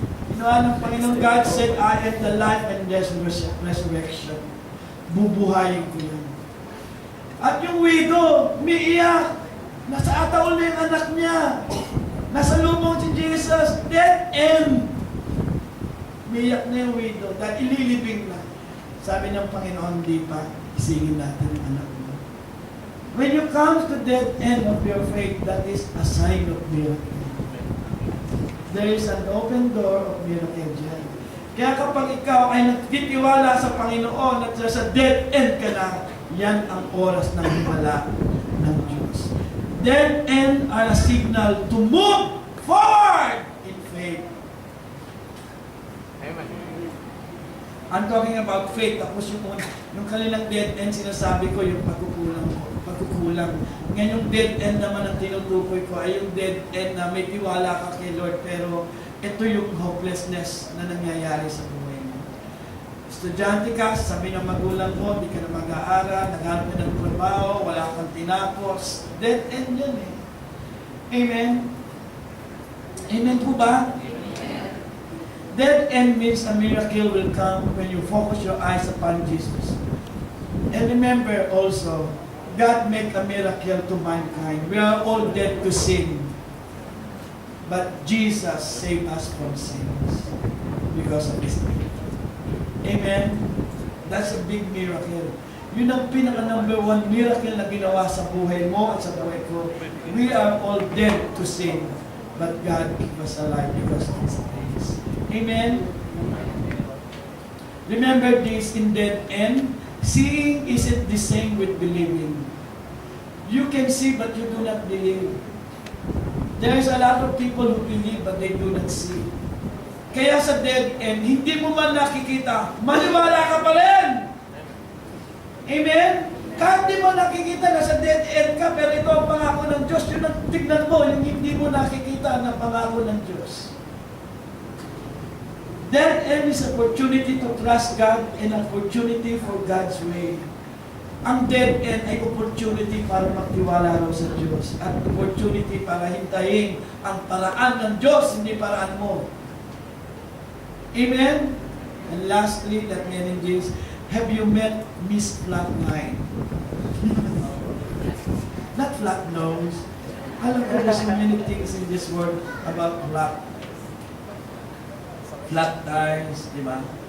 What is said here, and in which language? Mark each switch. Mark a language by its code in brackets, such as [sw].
[tl] Ginawa ng Panginoon, [en] God said, I am the life and resurrection. [tl] Bubuhayin ko yan. At yung widow, umiiyak. Nasa ataol na yung anak niya. Nasa lumong si Jesus. Dead end. Umiiyak na yung widow dahil ililibing na. Sabi ng Panginoon, di pa, isingin natin ang anak mo. [en] When you come to dead end of your faith, that is a sign of miracle. There is an open door of miracle dyan. [tl] Kaya kapag ikaw ay nagtitiwala sa Panginoon at sa dead end ka na, yan ang oras ng himala ng Diyos. [en] Dead end are a signal to move forward in faith. Amen. I'm talking about faith. [tl] Tapos yung kanilang dead end, sinasabi ko yung pagkukulang. Ngayon yung dead end naman ang tinutukoy ko ay yung dead end na may tiwala ka kay Lord, pero ito yung hopelessness na nangyayari sa buhay mo. Estudyante ka, sabi ng magulang mo, hindi ka na mag-aaral, naghanap ka ng trabaho, wala kang tinapos. Dead end yan eh. Amen? Amen po ba? [en] Dead end means a miracle will come when you focus your eyes upon Jesus. And remember also, God made a miracle to mankind. We are all dead to sin. But Jesus saved us from sins because of His name. Amen? That's a big miracle. [tl] Yun ang pinaka-number 1 miracle na ginawa sa buhay mo at sa buhay ko. [en] We are all dead to sin. But God keep us alive because of His grace. Amen? Remember this in dead end. Seeing isn't the same with believing. You can see but you do not believe. There's a lot of people who believe but they do not see. [tl] Kaya sa dead end, hindi mo man nakikita, maniwala ka pa rin. Amen? Kahit di mo nakikita na sa dead end ka, pero ito ang pangako ng Diyos. Yun ang tignan mo, yung hindi mo nakikita na pangako ng Diyos. [en] Dead end is opportunity to trust God and opportunity for God's way. [tl] Ang dead end ay opportunity para magtiwala raw sa Diyos at opportunity para hintayin ang paraan ng Diyos, hindi paraan mo. Amen? [en] And lastly, let me end this. Have you met Miss Flatline? Not flat nose. [tl] Alam ko, [en] there's so many things in this world about flat tires, [tl] di ba?